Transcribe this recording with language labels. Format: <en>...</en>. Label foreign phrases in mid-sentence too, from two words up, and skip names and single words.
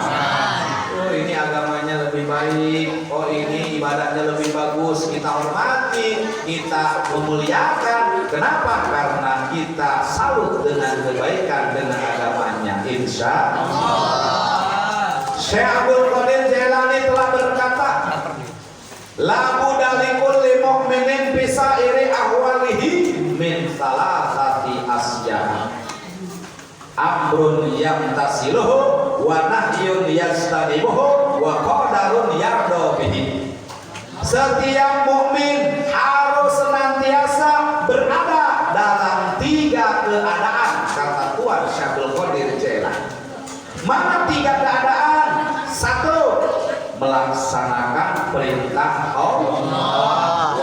<id>Oh, ini agamanya lebih baik, oh ini ibadahnya lebih bagus, kita hormati, kita memuliakan. Kenapa? Karena kita salut dengan kebaikan dengan agamanya.</id> <ar>إن شاء الله.</ar> <id>Syekh Abdul Qadir Jailani telah berkata,</id> <ar>لا بد لكل مؤمن بسائر أحواله يمتثله ونهي يجتنبه وقدر يرضى به.</ar> <id>Setiap mukmin harus senantiasa berada dalam 3 keadaan, kata Tuan Syabul Qadir Jailani. Mana 3 keadaan? 1, melaksanakan perintah Allah.</id>